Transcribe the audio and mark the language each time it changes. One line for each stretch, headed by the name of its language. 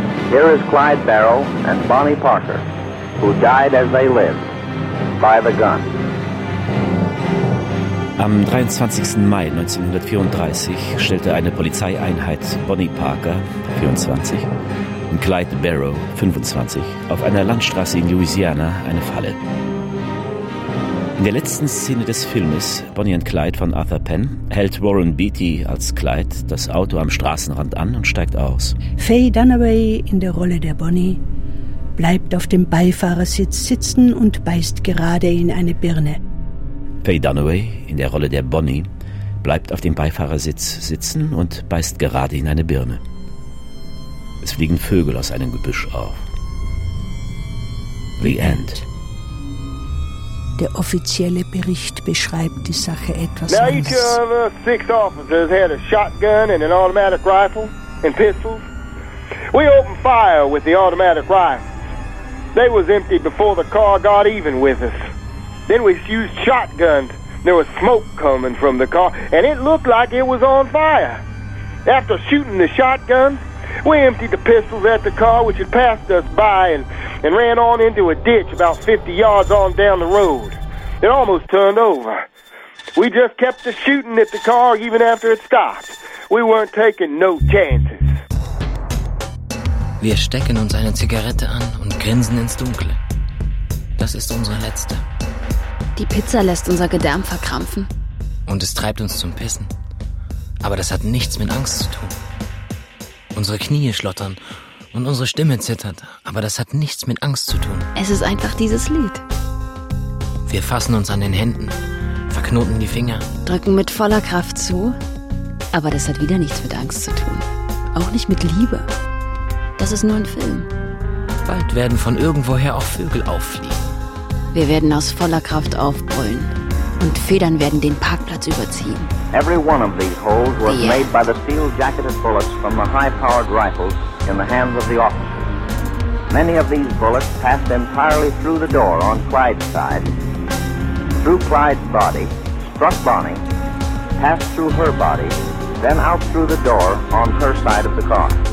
English: Here is Clyde Barrow and Bonnie Parker, who died as they lived, by the gun.
German: Am 23. Mai 1934 stellte eine Polizeieinheit Bonnie Parker, 24, und Clyde Barrow, 25, auf einer Landstraße in Louisiana eine Falle. In der letzten Szene des Filmes Bonnie and Clyde von Arthur Penn hält Warren Beatty als Clyde das Auto am Straßenrand an und steigt aus. Faye Dunaway in der Rolle der Bonnie bleibt auf dem Beifahrersitz sitzen und beißt gerade in eine Birne. Faye Dunaway in der Rolle der Bonnie bleibt auf dem Beifahrersitz sitzen und beißt gerade in eine Birne. Es fliegen Vögel aus einem Gebüsch auf.
English: The End.
German: Der offizielle Bericht beschreibt die Sache etwas anders.
English: Now each of us six officers had a shotgun and an automatic rifle and pistols. We opened fire with the automatic rifles. They was empty before the car got even with us. Then we used shotguns. There was smoke coming from the car and it looked like it was on fire. After shooting the shotgun, we emptied the pistols at the car, which had passed us by, and ran on into a ditch about 50 yards on down the road. It almost turned over. We just kept the shooting at the car even after it stopped. We weren't taking no chances.
German: Wir stecken uns eine Zigarette an und grinsen ins Dunkle. Das ist unsere letzte. Die Pizza lässt unser Gedärm verkrampfen. Und es treibt uns zum Pissen. Aber das hat nichts mit Angst zu tun. Unsere Knie schlottern und unsere Stimme zittert. Aber das hat nichts mit Angst zu tun. Es ist einfach dieses Lied. Wir fassen uns an den Händen, verknoten die Finger. Drücken mit voller Kraft zu. Aber das hat wieder nichts mit Angst zu tun. Auch nicht mit Liebe. Das ist nur ein Film. Bald werden von irgendwoher auch Vögel auffliegen. Wir werden aus voller Kraft aufbrüllen. Und Federn werden den Parkplatz überziehen.
English: Every one of these holes was made by the steel-jacketed bullets from the high-powered rifles in the hands of the officers. Many of these bullets passed entirely through the door on Clyde's side. Through Clyde's body, struck Bonnie, passed through her body, then out through the door on her side of the car.